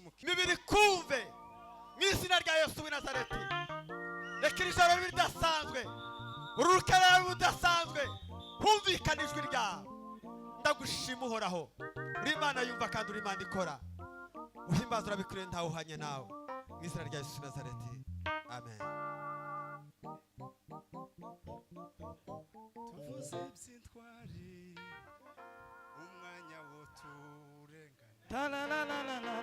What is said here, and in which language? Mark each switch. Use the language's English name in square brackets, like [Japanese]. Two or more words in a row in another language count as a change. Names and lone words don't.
[Kinyarwanda] mibiri kumve mu izina rya Yesu w'i Nazareti reka iri joro ridasanzwe ururukera rudasanzwe humvikana ijwi ryawe ndagushima uhoraho uri Imana yumva kandi uri Imana ikora uhimbaza urabikwiriye ntawe uhanye nawe mu izina rya Yesu w'i Nazareti amen. by'intwari umwanya wo turengana La la la la la la.